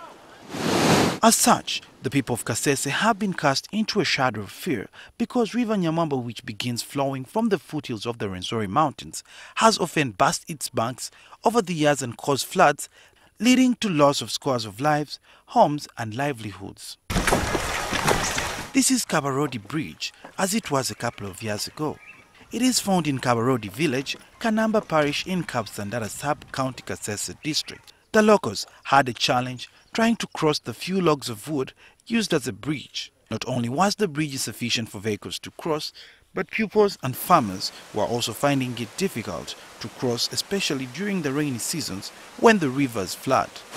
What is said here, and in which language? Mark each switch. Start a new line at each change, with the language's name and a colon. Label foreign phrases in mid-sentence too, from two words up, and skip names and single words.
English: As such, the people of Kasese have been cast into a shadow of fear because River Nyamamba, which begins flowing from the foothills of the Rwenzori Mountains, has often burst its banks over the years and caused floods, leading to loss of scores of lives, homes and livelihoods. This is Kabarodi Bridge, as it was a couple of years ago. It is found in Kabarodi village, Kanamba parish in Kabsandara sub-county Kasese district. The locals had a challenge trying to cross the few logs of wood used as a bridge. Not only was the bridge insufficient for vehicles to cross, but pupils and farmers were also finding it difficult to cross, especially during the rainy seasons when the rivers flood.